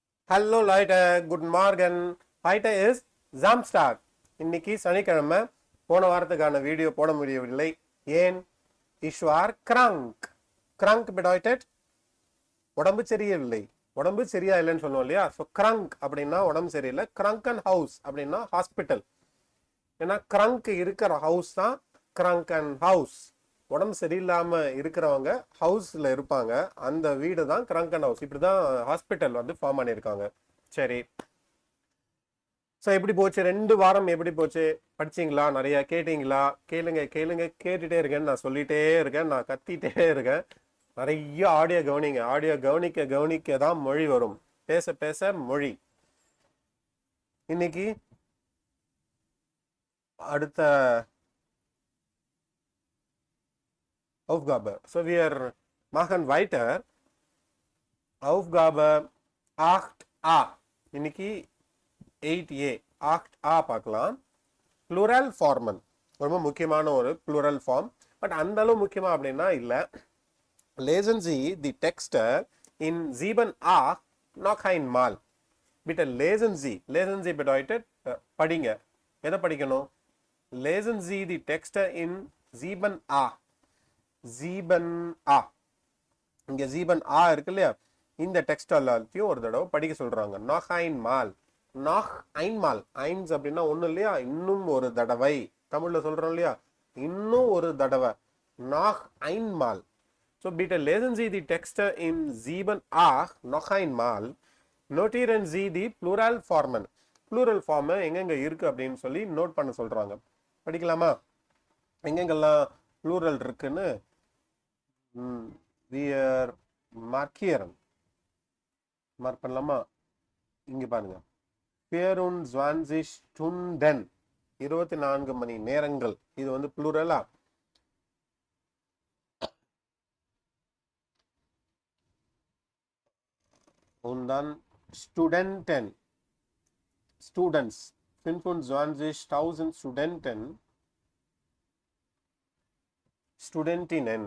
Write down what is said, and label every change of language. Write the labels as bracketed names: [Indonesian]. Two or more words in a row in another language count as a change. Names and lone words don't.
[English] Hello Leute, good morning. [German] Heute ist Samstag. [Tamil] இன்னைக்கு சனிக்கிழமை. போன வாரத்துக்கான வீடியோ போட முடியவில்லை. ஏன்? [German] Ich war krank. Krank bedeutet [Tamil] உடம்பு சரியில்லை. உடம்பு சரியா இல்லைன்னு சொல்லுவோம் இல்லையா? ஸோ கிரங்க் அப்படின்னா உடம்பு சரியில்லை. [German] Kranken Haus [Tamil] அப்படின்னா ஹாஸ்பிட்டல். ஏன்னா கிரங்க் இருக்கிற ஹவுஸ் தான் [German] Kranken Haus. [Tamil] உடம்பு சரியில்லாம இருக்கிறவங்க ஹவுஸ்ல இருப்பாங்க. அந்த வீடு தான் [German] Kranken Haus. [Tamil] இப்படிதான் ஹாஸ்பிட்டல் வந்து ஃபார்ம் பண்ணியிருக்காங்க. சரி, ஸோ எப்படி போச்சு 2 வாரம்? எப்படி போச்சு? படிச்சிங்களா? நிறைய கேட்டீங்களா? கேளுங்க கேளுங்க, கேட்டுட்டே இருக்கேன். நான் சொல்லிட்டே இருக்கேன், நான் கத்திட்டே இருக்கேன். நிறைய ஆடியோ கவனிங்க. ஆடியோ கவனிக்க கவனிக்க தான் மொழி வரும். பேச பேச மொழி. இன்னைக்கு அடுத்த Aufgabe. [German] So wir machen weiter. Aufgabe 8a. [Tamil] இன்னைக்கு 8a 8a பார்க்கலாம். [English] Plural Form. [Tamil] ரொம்ப முக்கியமான ஒரு [English] plural form. [Tamil] பட் அந்த அளவு முக்கியமா அப்படின்னா இல்ல. [German] Lesen Sie die Texte in 7a noch einmal. Bitte lesen Sie. Lesen Sie bedeutet படிங்க. [Tamil] எதை படிக்கணும்? [German] Lesen Sie die Texte in 7a. 7a. [Tamil] இங்க 7a இருக்கு இல்லையா? இந்த டெக்ஸ்ட் எல்லாத்தையும் ஒரு தடவை படிக்க சொல்றாங்க. [German] noch einmal. noch einmal. eins [Tamil] அப்படின்னா ஒண்ணு இல்லையா? இன்னும் ஒரு தடவை. தமிழ்ல சொல்றோம் இல்லையா? இன்னும் ஒரு தடவை. [German] noch einmal. So bitte lesen Sie die Texte in 7a noch einmal. Notieren Sie die Plural Formen. [English] Plural Form [Tamil] எங்கெங்க இருக்கு அப்படின்னு சொல்லி நோட் பண்ண சொல்றாங்க. படிக்கலாமா? எங்கெங்கெல்லாம் plural இருக்குன்னு [German] wir markieren. [Tamil] மார்க் பண்ணலாமா? இங்க பாருங்க. 24 Stunden. 24 மணி நேரங்கள். இது வந்து ப்ளூரலா? [German] Und dann Studenten. Students. 25.000 Studenten. Studentinnen.